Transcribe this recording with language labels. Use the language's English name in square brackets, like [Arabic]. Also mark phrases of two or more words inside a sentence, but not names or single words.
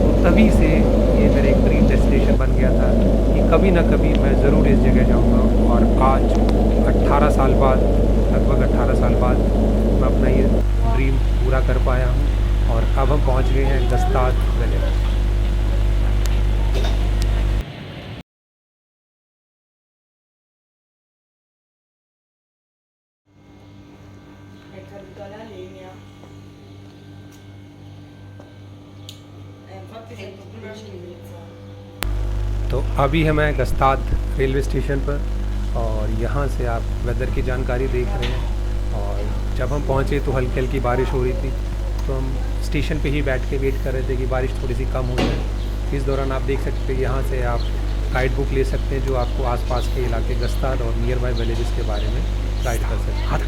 [Hindi] तो तभी से ये मेरे एक ड्रीम डेस्टिनेशन बन गया था कि कभी ना कभी मैं ज़रूर इस जगह जाऊंगा। और आज 18 साल बाद, लगभग 18 साल बाद मैं अपना ये ड्रीम पूरा कर पाया हूँ और अब हम पहुँच गए हैं गस्ताद विलेज। [Italian] È caduta la linea. Infatti sento pure l'inizio. [Hindi] तो अभी है मैं गस्ताद रेलवे स्टेशन पर और यहाँ से आप वेदर की जानकारी देख रहे हैं। और जब हम पहुँचे तो हल्की हल्की बारिश हो रही थी, तो हम स्टेशन पे ही बैठ के वेट कर रहे थे कि बारिश थोड़ी सी कम हो जाए। इस दौरान आप देख सकते हैं यहाँ से आप गाइड बुक ले सकते हैं जो आपको आसपास के इलाके गस्ताद और नियर बाई विलेजेस के बारे में गाइड कर सकते हैं।